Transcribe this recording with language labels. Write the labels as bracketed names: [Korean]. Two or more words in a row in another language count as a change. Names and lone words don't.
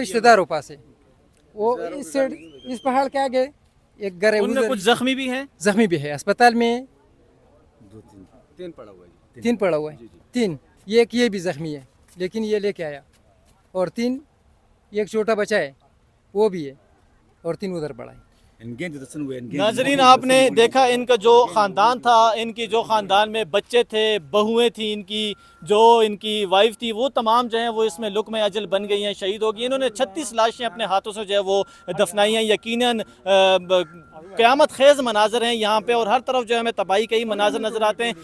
[Urdu] رشتہ داروں پاس ہے، وہ اس سائیڈ اس پہاڑ کے آگے ایک گھر ہے, ان میں ادھر کچھ زخمی بھی ہیں? زخمی بھی ہے، اسپتال میں 3 پڑا ہوا ہے. 3 پڑا ہوا ہے، 3 یہ بھی زخمی ہے، لیکن یہ لے کے آیا، اور 3 ایک چھوٹا بچہ ہے وہ بھی ہے، اور 3 ادھر پڑا ہے. انګین د سن وې انګین ناظرین آپ نے دیکھا ان کا جو خاندان تھا، ان کی جو خاندان میں بچے تھے، بہوئیں تھی، ان کی جو ان کی وائف تھی، وہ تمام جو ہیں وہ اس میں لک میں اجل بن گئی ہیں، شہید ہو گئی. انہوں نے 36 لاشیں اپنے ہاتھوں سے جو ہے وہ دفنائی ہیں۔ یقیناً قیامت خیز مناظر ہیں یہاں پے، اور ہر طرف جو ہے ہمیں تباہی کے ہی مناظر نظر آتے ہیں.